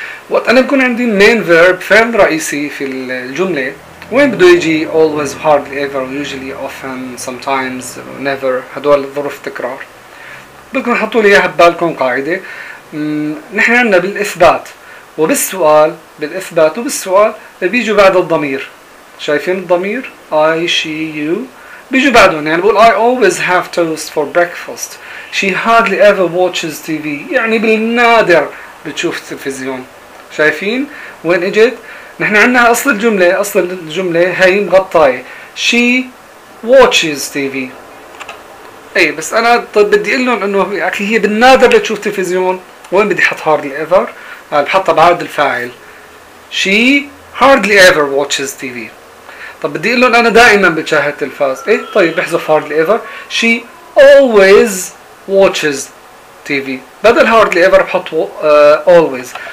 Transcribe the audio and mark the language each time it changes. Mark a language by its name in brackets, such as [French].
[Arabic] وقت أنا بكون عندي [English] main verb، [Arabic] فعل رئيسي في الجملة، وين بدو يجي [English] always, hardly, ever, usually, often, sometimes, never، [Arabic] هدول الظروف تكرار. بكون حطوا لي اياها ببالكم قاعدة. نحن عندنا بالإثبات وبالسؤال، بالإثبات وبالسؤال بيجوا بعد الضمير. شايفين الضمير [English] I, she, you [Arabic] بيجوا بعدهم. يعني بقول [English] I always have toast for breakfast، she hardly ever watches TV، [Arabic] يعني بالنادر بتشوف التلفزيون. شايفين وين اجت؟ نحن عندنا أصل الجملة، أصل الجملة هاي مغطاية [English] she watches TV. [Arabic] اي بس انا طيب بدي اقول لهم انه هي بالنادر بتشوف تلفزيون، وين بدي احط [English] hardly ever؟ [Arabic] بحطها بعد الفاعل [English] she hardly ever watches TV. [Arabic] طب بدي اقول لهم انا دائما بشاهد التلفاز، اي طيب احذف [English] hardly ever، she always watches TV. [Arabic] بدل [English] hardly ever [Arabic] بحط [English] always.